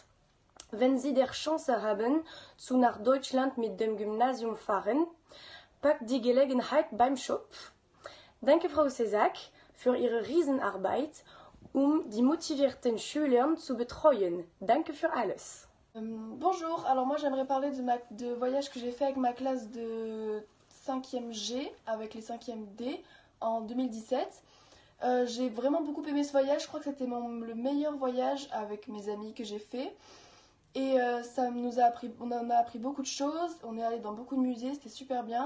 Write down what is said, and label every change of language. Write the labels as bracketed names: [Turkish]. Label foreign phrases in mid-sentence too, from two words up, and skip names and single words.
[German] Wenn Sie der Chance haben, zu nach Deutschland mit dem Gymnasium fahren, packt die Gelegenheit beim Schopf. Danke Frau Césac für Ihre Riesenarbeit, die motivierten Schüler zu betreuen. Danke für alles. [French] Bonjour, alors moi j'aimerais parler de voyage que j'ai fait avec ma classe de 5e G, avec les 5e D, en 2017. J'ai vraiment beaucoup aimé ce voyage, je crois que c'était le meilleur voyage avec mes amis que j'ai fait. Et on en a appris beaucoup de choses, on est allé dans beaucoup de musées, c'était super bien.